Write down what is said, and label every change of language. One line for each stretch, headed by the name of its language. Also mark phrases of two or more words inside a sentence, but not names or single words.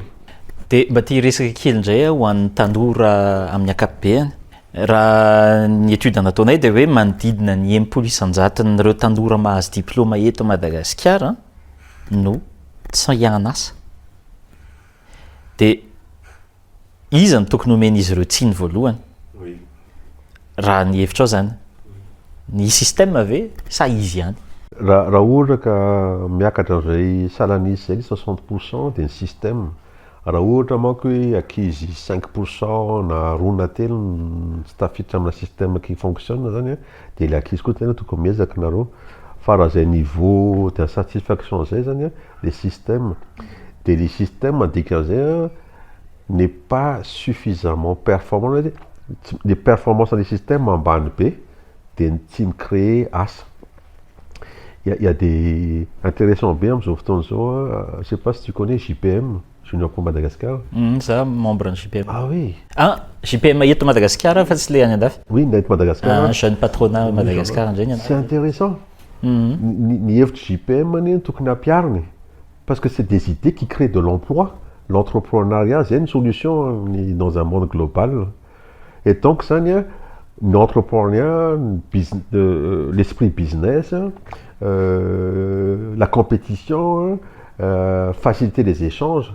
Malagasy: De mba tia resaka kely indray ho an'ny tanora amin'ny ankapobeny raha ny étude nataonay de hoe manodidina ny 1,900 tanora mahazo diplôma eto Madagasikara no tsy hianasa de iza ny tokony omen'izy ireo tsiny voalohany raha ny hevitrao zany ny système ve sa izy ihany? Raha ohatra ka miakatra an'izay salanisy zay 60% de ny système raha ohatra manko hoe ankizy 5% na roa na telo tsy tafiditra amina
French: système qui fonctionne
Malagasy: zany de le ankizy koa tena tokony miezaka nareo fa raha zay
French: niveau de satisfaction
Malagasy: zay zany le système dikan'izay
French: n'est pas suffisamment performant les performances des systèmes
Malagasy: ambany be de tsy micréer asa.
French: Il y a des intéressants bien
Malagasy: am'izao fotoana zao
French: je sais pas si tu connais JPM Junior pour Madagascar. Ça membre de JPM. Ah oui.
Malagasy: Ah, JPM eto Madagascar fa tsy le any andafy.
French: Oui, net Madagascar. Jeune patronat Madagascar ndray c'est intéressant.
Malagasy: Ni hevitra
French: JPM
Malagasy: ny tokony ampiariny
French: parce que c'est des idées qui créent de l'emploi. L'entrepreneuriat c'est une solution dans un monde global. Et donc ça l'entrepreneuriat, l'esprit business, la compétition, faciliter les échanges.